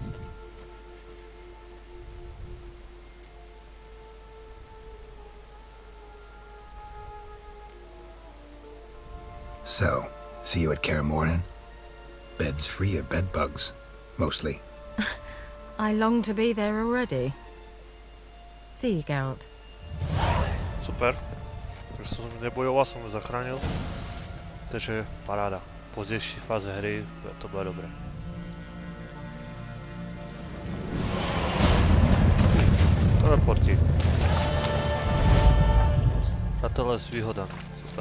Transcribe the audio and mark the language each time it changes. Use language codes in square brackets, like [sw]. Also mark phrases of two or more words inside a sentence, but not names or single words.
[en] So, see you at Kaer Morhen? Beds free of bedbugs, mostly. I long to be there already. See you, Geralt. [sk] Super. Takže som nebojoval, som ho zachránil. Takže paráda. [cs] V pozdější fáze hry to bude dobré. Teleporty. Přátelé s výhodami. Super.